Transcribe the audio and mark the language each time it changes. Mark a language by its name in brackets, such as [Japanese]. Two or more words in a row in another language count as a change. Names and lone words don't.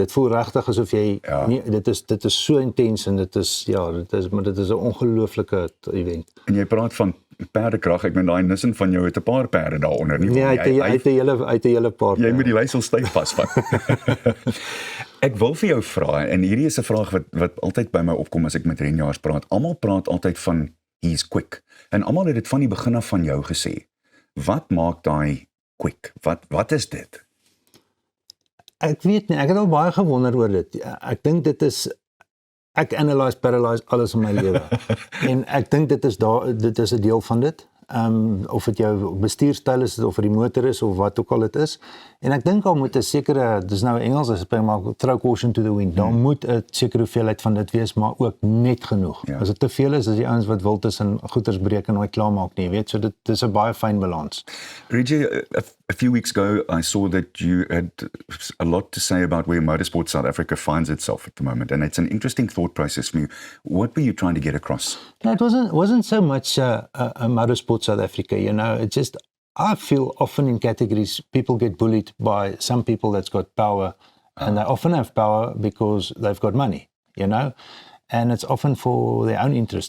[Afrikaans] Dit voel regtig asof jy nie, dit is so intens en dit is 'n ongelooflike event. En jy praat van perdekrag, ek meen daai Nissan van jou het 'n paar perde daaronder, nie? Nee, uit 'n hele paar. Jy moet die leiersel styf vasvat. Ek wil vir jou vra, en hierdie is 'n vraag wat altyd by my opkom as ek met renjaars praat. Almal praat altyd van [English] he's quick. [Afrikaans] En almal het dit van die begin af van jou gesê. Wat maak daai quick? Wat is dit? Ek weet nie, ek het al baie gewonder oor dit. Ek dink dit is ek paralyze alles in my lewe. En ek dink dit is 'n deel van dit. Of dit jou bestuurstyl is of dit die motor is of wat ook al dit is. En ek dink daar moet 'n sekere, dis nou Engels as ek maar [English] throw caution to the wind. [Afrikaans] Daar moet 'n sekere hoeveelheid van dit wees, maar ook net genoeg. Ja. As dit te veel is die ouens wat wil tussen goeters breek en nooit klaarmaak nie, weet, so dit is 'n baie fyn balans. [English] Reggie, a few weeks ago, I saw that you had a lot to say about where motorsport South Africa finds itself at the moment, and it's an interesting thought process for you. What were you trying to get across? No, it wasn't so much a motorsport South Africa, you know, it just, I feel often in categories, people get bullied by some people that's got power, and they often have power because they've got money, you know, and it's often for their own interest.